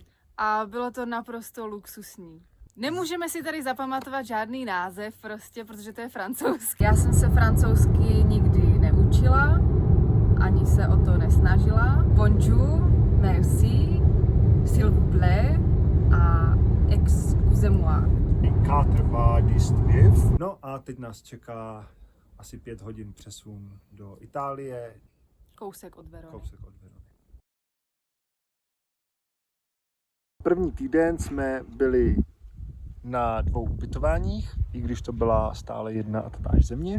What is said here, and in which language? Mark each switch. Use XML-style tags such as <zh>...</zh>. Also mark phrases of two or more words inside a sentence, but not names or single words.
<cs>A bylo to naprosto luxusní. Nemůžeme si tady zapamatovat žádný název prostě, protože to je francouzský. Já jsem se francouzsky nikdy neučila, ani se o to nesnažila.</cs> <fr>Bonjour, merci, s'il vous plaît a excusez-moi.</fr> <cs>4:19. No a teď nás čeká asi 5 hodin přesun do Itálie. Kousek od Verony. Kousek od Verony. První týden jsme byli na 2 ubytováních, i když to byla stále jedna a tatáž země.</cs>